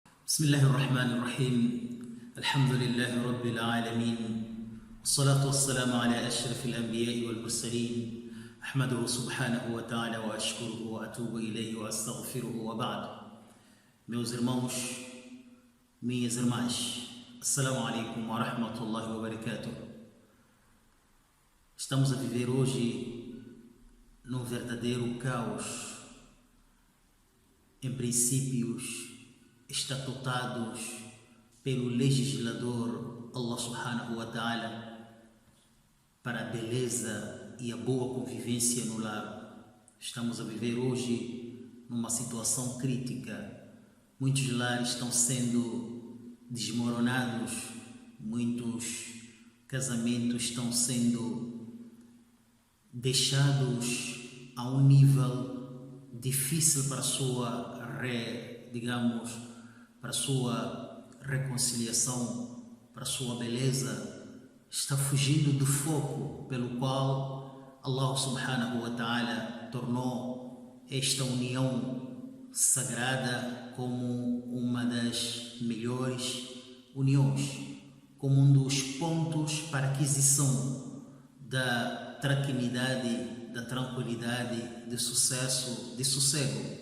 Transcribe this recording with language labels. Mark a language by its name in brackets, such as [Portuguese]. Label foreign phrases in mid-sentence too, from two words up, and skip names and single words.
[Arabic] بسم الله الرحمن الرحيم. الحمد لله رب العالمين، والصلاة والسلام على أشرف الأنبياء والمرسلين. أحمده سبحانه وتعالى وأشكره وأتوب إليه وأستغفره وبعد. [Portuguese] Meus irmãos, minhas irmãs, [Arabic] السلام عليكم ورحمة الله وبركاته. [Portuguese] Estamos a viver hoje num verdadeiro caos em princípios estatutados pelo legislador [Arabic] الله سبحانه وتعالى [Portuguese] para a beleza e a boa convivência no lar. Estamos a viver hoje numa situação crítica. Muitos lares estão sendo desmoronados, muitos casamentos estão sendo deixados a um nível difícil para a sua para a sua reconciliação, para a sua beleza. Está fugindo do foco pelo qual [Arabic] الله سبحانه وتعالى [Portuguese] tornou esta união sagrada como uma das melhores uniões, como um dos pontos para aquisição da tranquilidade, da tranquilidade, de sucesso, de sossego.